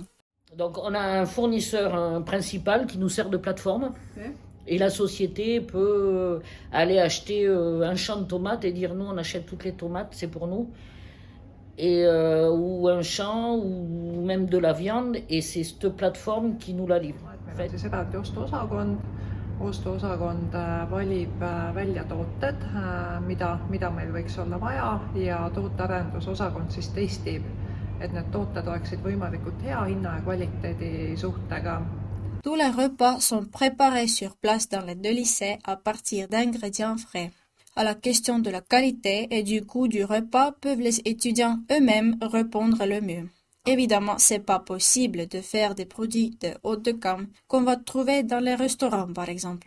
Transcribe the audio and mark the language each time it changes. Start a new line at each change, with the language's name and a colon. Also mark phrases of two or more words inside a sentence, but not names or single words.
French: Donc on a un fournisseur principal qui nous sert de plateforme. Et la société peut aller acheter un champ de tomates et dire nous on achète toutes les tomates, c'est pour nous. Ou un champ ou même de la viande et c'est cette plateforme qui nous la livre.
Estonian: Meil on siis eraldi ostuosakond valib välja tooted, mida meil võiks olla vaja ja tootearendusosakond siis testib, et need tooted oleksid võimalikult hea hinna ja kvaliteedi suhtega.
French: Tous les repas sont préparés sur place dans les deux lycées à partir d'ingrédients frais. À la question de la qualité et du goût du repas peuvent les étudiants eux-mêmes répondre le mieux. Évidemment, c'est pas possible de faire des produits de haute gamme qu'on va trouver dans les restaurants, par exemple.